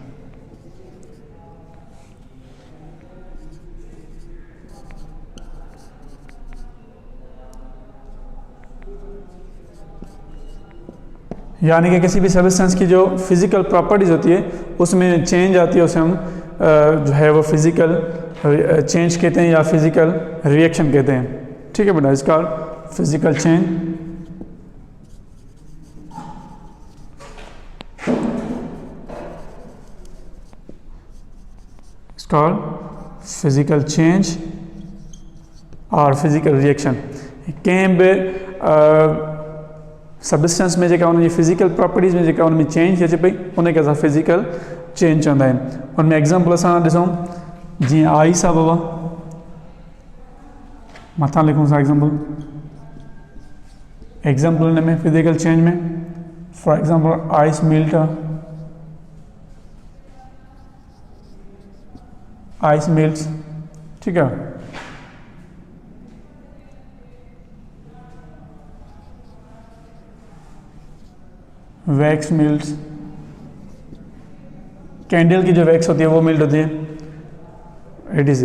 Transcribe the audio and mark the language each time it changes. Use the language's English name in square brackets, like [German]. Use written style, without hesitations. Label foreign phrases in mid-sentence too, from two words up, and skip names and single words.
[Hindi] यानी कि किसी भी सब्सटेंस की जो [English] physical properties [Hindi] होती है उसमें चेंज आती है, उसे हम जो है वो [English] physical change [Hindi] कहते हैं या [English] physical reaction [Hindi] कहते हैं। ठीक है बेटा, इसका [English] physical change called physical change [Hindi] और [English] physical reaction. [Sindhi] कंहिं बि सब्सटेंस में जेका उनजी [English] physical properties [Sindhi] में जेका उनमें चेंज अचे पई उनखे असां [English] physical change [Sindhi] चवंदा आहिनि। उनमें एग्ज़ाम्पल असां ॾिसूं जीअं आइस आहे बाबा, मथा लिखूँ सा एग्जाम्पल में [English] physical change [Sindhi] में [English] for example ice melt, ice melts, [Sindhi] ठीक है। [English] wax melts, [Hindi] कैंडल की जो वैक्स होती है वो मेल्ट होती है, एटीसी।